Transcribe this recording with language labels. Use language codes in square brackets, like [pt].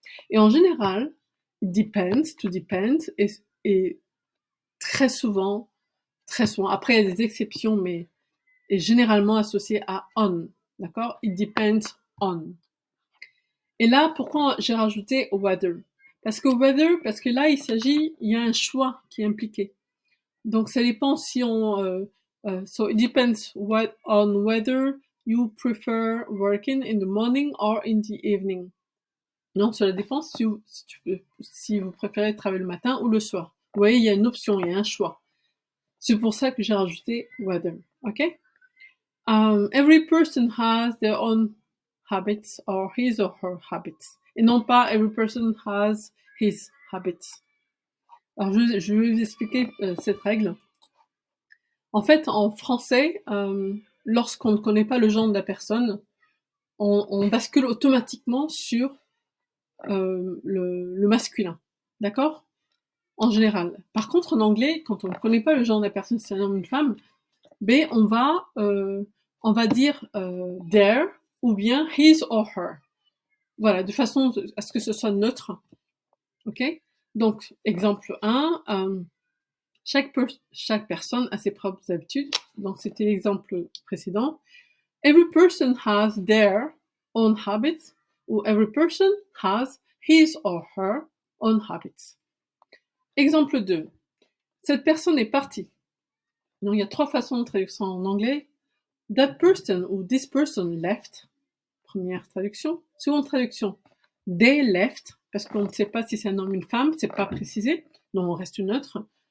[fr] Et en général, [en] it depends, to depend, [fr] est très souvent, après il y a des exceptions, mais est généralement associé à on. D'accord ? [en] It depends on. [fr] Et là, pourquoi j'ai rajouté weather ? Parce que là, il y a un choix qui est impliqué. Donc ça dépend si [en] So it depends on whether you prefer working in the morning or in the evening. [fr] Non, cela dépend si vous préférez travailler le matin ou le soir. Vous voyez, il y a une option, il y a un choix. C'est pour ça que j'ai rajouté whether. OK? [en] Every person has their own habits or his or her habits. [fr] Et non pas [en] every person has his habits. [fr] Alors, je vais vous expliquer cette règle. En fait, en français, lorsqu'on ne connaît pas le genre de la personne, on bascule automatiquement sur le masculin. D'accord? En général. Par contre, en anglais, quand on ne connaît pas le genre de la personne, si c'est un homme ou une femme, ben, on va dire their ou bien [en] his or her. [fr] Voilà, de façon à ce que ce soit neutre. OK? Donc, exemple 1, chaque personne a ses propres habitudes. Donc, c'était l'exemple précédent. [en] Every person has their own habits [fr] ou [en] every person has his or her own habits. [fr] Exemple 2. Cette personne est partie. Donc, il y a 3 façons de traduction en anglais. [en] That person [fr] ou [en] this person left. [fr] Première traduction. Seconde traduction. [en] They left. [fr] Parce qu'on ne sait pas si c'est un homme ou une femme. C'est pas précisé. Donc, on reste neutre.